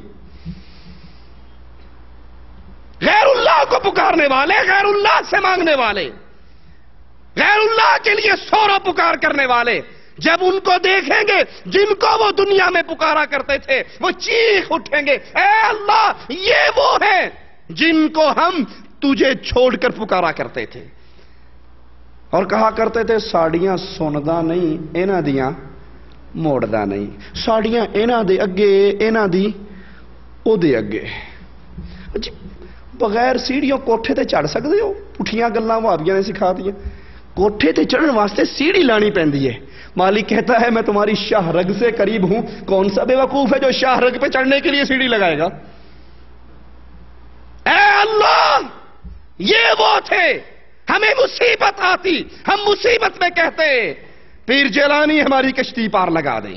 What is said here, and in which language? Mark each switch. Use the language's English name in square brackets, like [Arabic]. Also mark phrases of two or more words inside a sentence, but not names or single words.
[Urdu] غیر اللہ کو پکارنے والے، غیر اللہ سے مانگنے والے، غیر اللہ کے لیے سورہ پکار کرنے والے، جب ان کو دیکھیں گے جن کو وہ دنیا میں پکارا کرتے تھے، وہ چیخ اٹھیں گے، اے اللہ یہ وہ ہیں جن کو ہم تجھے چھوڑ کر پکارا کرتے تھے. [Punjabi] اور کہا کرتے تھے ساڑیاں سندا نہیں اینا دیاں موڑدا نہیں، ساڑیاں اینا دے اگے اینا دی او دے اگے. [Urdu] بغیر سیڑھیوں کوٹھے تے چڑھ سکتے ہو؟ [Punjabi] پٹھیاں گلاں وہابیاں نے سکھا دیا. کوٹھے تے چڑھن واسطے سیڑھی لانی پہندی ہے. [Urdu] مالک کہتا ہے میں تمہاری شاہ رگ سے قریب ہوں. کون سا بے وقوف ہے جو شاہ رگ پہ چڑھنے کے لیے سیڑھی لگائے گا؟ اے اللہ یہ وہ تھے، ہمیں مصیبت آتی ہم مصیبت میں کہتے پیر جیلانی ہماری کشتی پار لگا دے.